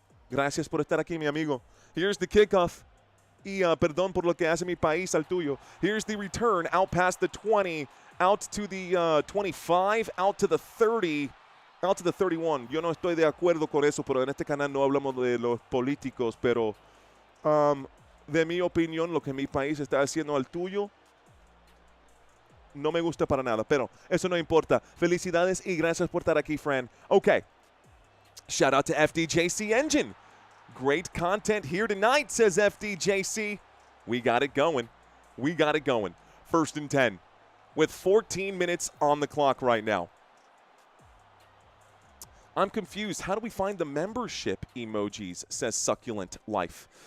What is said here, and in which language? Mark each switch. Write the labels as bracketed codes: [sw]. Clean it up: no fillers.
[es] Gracias por estar aquí, mi amigo. [en] Here's the kickoff. [es] Y perdón por lo que hace mi país al tuyo. [en] Here's the return out past the 20, out to the 25, out to the 30, out to the 31. [es] Yo no estoy de acuerdo con eso, pero en este canal no hablamos de los políticos, pero de mi opinión, lo que mi país está haciendo al tuyo no me gusta para nada, pero eso no importa. Felicidades y gracias por estar aquí, Fran. [en] Okay. Shout out to FDJC Engine. Great content here tonight, says FDJC. We got it going. We got it going. 1st and 10 with 14 minutes on the clock right now. I'm confused. How do we find the membership emojis, says Succulent Life.